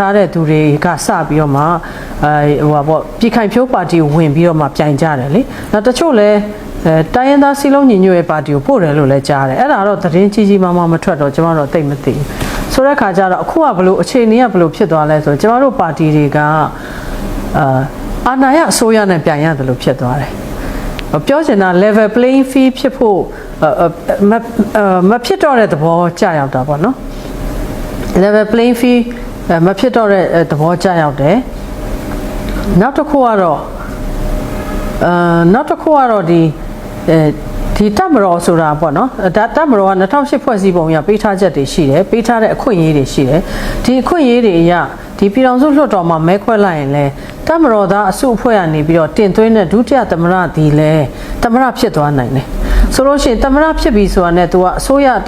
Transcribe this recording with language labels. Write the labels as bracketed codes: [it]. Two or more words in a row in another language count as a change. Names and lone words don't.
[my] ထားတဲ့သူတွေကစပြီးတော့မှဟိုပေါ့ပြည်ခိုင်ဖြိုးပါတီကိုဝင်ပြီးတော့မှပြိုင်ကြတယ်လေနောက်တချို့လဲတိုင်းရင်းသားစီ လုံးညီညွတ်ရေးပါတီကိုပို့တယ်လို့လည်းကြားတယ်အဲ့ဒါတော့သတင်းကြီးကြီးမားမားမထွက်တော့ကျမတို့သိမသိဘူးဆိုတဲ့ခါကျတော့အခုကဘလို့အခြေအနေကဘလို့ဖြစ်သွားလဲဆိုတော့ကျမတို့ပါတီတွေကအာဏာရအစိုးရနဲ့ပြန်ရတယ်လို့ဖြစ်သွားတယ်ပြောချင်တာ [en] level playing field [my] ဖြစ်ဖို့မဖြစ်တော့တဲ့သဘောကြာရောက်တာပေါ့နော် [en] level playing field [my] မဖြစ်တော့တဲ့သဘောကြာရောက်တယ်နောက်တစ်ခု ကတော့ဒီတပ်မတော်ဆိုတာပေါ့နော်ဒါတပ်မတော်က2008ဖွဲ့စည်းပုံအရပေးထားချက်တွေရှိတယ်ပေးထားတဲ့အခွင့်အရေးတွေရှိတယ်ဒီအခွင့်အရေးတွေအရဒီပြည်ထောင်စုလွှတ်တော်မှာမဲခွဲလိုက်ရင်လဲတပ်မတော်သားအစုအဖွဲ့ကနေပြီးတော့တင်သွင်းတဲ့ဒုတိယသမ္မတဒီလဲသမ္မတဖြစ်သွားနိုင်တယ်ဆိုလို့ရှိရင်သမ္မတဖြစ်ပြီဆိုတာနဲ့သူကအစိုးရတစ်